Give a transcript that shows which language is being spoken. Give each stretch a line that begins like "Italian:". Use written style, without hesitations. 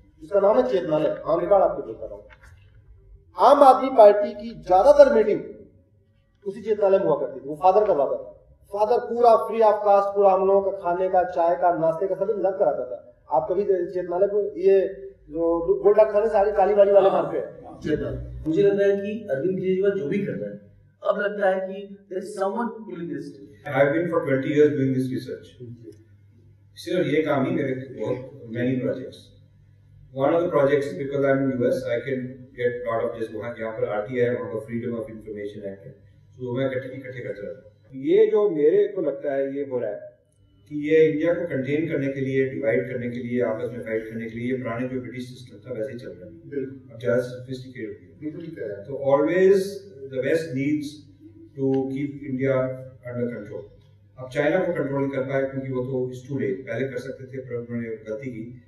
Hindi: उसका नाम है चेतनालय, ऑन रिकॉर्ड आपको बोलता रहा हूँ। आम आदमी पार्टी की ज्यादातर मीटिंग उसी चेतनालय में हुआ करती थी। वो फादर करवाता था, फादर पूरा फ्री ऑफ कास्ट, पूरा हम लोगों का खाने का, चाय का, नाश्ते का सभी इंतजाम कराता था। आप कभी चेतनालय को, ये जो गोल्ड डाकखाने से आगे कालीबाड़ी वाले मार्ग पे है, मुझे लगता है कि अरविंद केजरीवाल जो भी कर रहा है, अब लगता है कि
English: there is someone pulling this. I have been for 20 years doing this research.
Hindi: सिर्फ ये काम ही मेरे बहुत
English: many projects. One of the projects is because I'm in US, I can get lot of just
Hindi: वहाँ पर RTI है, वहाँ पर Freedom of Information Act है, तो मैं इकट्ठे करता रहता हूँ। ये जो मेरे को लगता है ये हो रहा है कि ये इंडिया को कंटेन करने के लिए, डिवाइड करने के लिए, आपस में फाइट करने के लिए पुराने जो ब्रिटिश सिस्टम था वैसे ही चल रहा है। अब ज़्यादा सोफिस्टिकेटेड हो गया। तो always
English: the West needs to keep India under control.
Hindi: अब चाइना को कंट्रोल नहीं कर पाए क्योंकि वो तो स्टूडे पहले कर सकते थे, पर उन्होंने गलती की।